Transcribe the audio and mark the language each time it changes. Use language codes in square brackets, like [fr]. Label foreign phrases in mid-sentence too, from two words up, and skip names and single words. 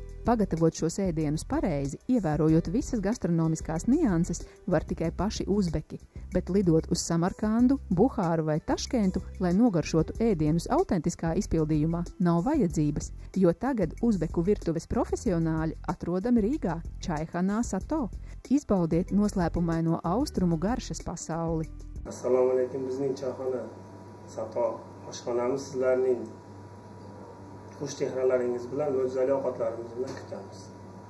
[lv] Pagatavot šos ēdienus pareizi, ievērojot visas gastronomiskās nianses, var tikai paši uzbeki, bet lidot uz Samarkandu, Buhāru vai Taškentu, lai nogaršotu ēdienus autentiskā izpildījumā, nav vajadzības, jo tagad uzbeku virtuves profesionāļi atrodami Rīgā, Čaihanā Sato. Izbaudiet noslēpumaino austrumu garšas pasauli. [uz] Assalomu alaykum, bizning Čayxana Sato oshxonamiz sizlarning xush chehralaringiz bilan, mo'jizali ovqatlarimiz bilan kutamiz.